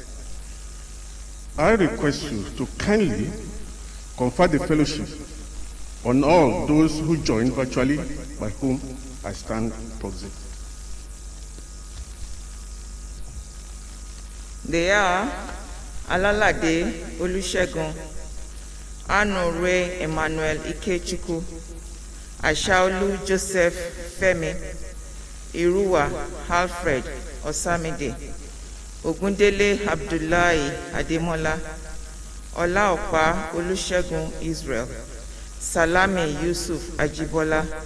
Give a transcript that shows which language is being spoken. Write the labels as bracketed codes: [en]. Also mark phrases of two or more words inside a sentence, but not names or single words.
[en] I request you to kindly confer the fellowship on all those who join virtually, by whom I stand proxy. They are Alalade Olusegun, Anore Emmanuel Ikechukwu, Ashaolu Joseph Femi, Iruwa Alfred Osamide, Ogundele Abdullahi Ademola, Olaopa Olusegun Israel, Salami Yusuf Ajibola.